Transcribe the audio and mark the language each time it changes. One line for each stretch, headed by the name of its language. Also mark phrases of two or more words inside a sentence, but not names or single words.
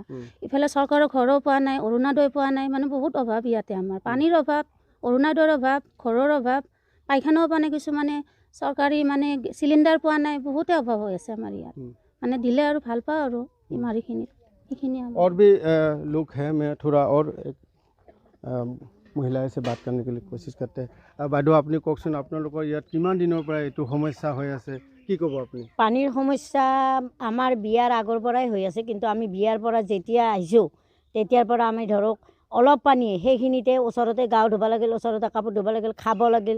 Assamese: ইফালে চৰকাৰৰ ঘৰো পোৱা নাই, অৰুণোদয় পোৱা নাই, মানে বহুত অভাৱ ইয়াতে আমাৰ। পানীৰ অভাৱ, অৰুণোদয়ৰ অভাৱ, ঘৰৰ অভাৱ, পায়খানাও পোৱা নাই, কিছুমানে চৰকাৰী মানে চিলিণ্ডাৰ পোৱা নাই, বহুতে অভাৱ হৈ আছে আমাৰ ইয়াত। মানে দিলে আৰু ভাল পাওঁ আৰু ইমাৰিখিনিত সেইখিনি।
Hindi: और भी लोग हैं, मैं थोड़ा और एक महिलाएं से बात करने के लिए कोशिश करते हैं।
Assamese: বাইদেউ আপুনি কওকচোন, আপোনালোকৰ ইয়াত কিমান দিনৰ পৰা এইটো সমস্যা হৈ আছে, কি ক'ব আপুনি? পানীৰ সমস্যা আমাৰ বিয়াৰ আগৰ পৰাই হৈ আছে, কিন্তু আমি বিয়াৰ পৰা যেতিয়া আহিছোঁ তেতিয়াৰ পৰা আমি ধৰক অলপ পানী সেইখিনিতে ওচৰতে গাও ধুব লাগিল, ওচৰতে কাপোৰ ধুব লাগিল, খাব লাগিল।